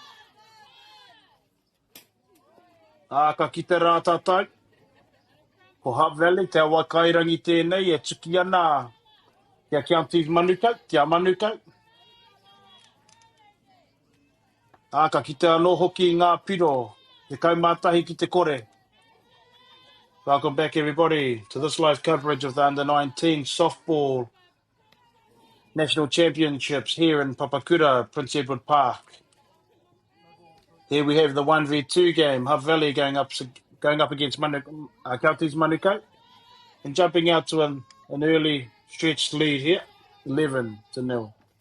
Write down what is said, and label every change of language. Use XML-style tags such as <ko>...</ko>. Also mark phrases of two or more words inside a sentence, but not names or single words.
<mi>A ka kite rā tātou. Ko Hutt Valley, te awa kairangi tēnei e tuki ana kia Counties Manukau, tia Manukau. A ka kite anō hoki ngā piro, te kaumātahi ki te kore.</mi> <en>Welcome back, everybody, to this live coverage of the Under-19 Softball National Championships here in Papakura, Prince Edward Park. Here we have the 1v2 game, Hutt Valley going up against Counties Manukau, and jumping out to an early stretched lead here, 11-0.</en>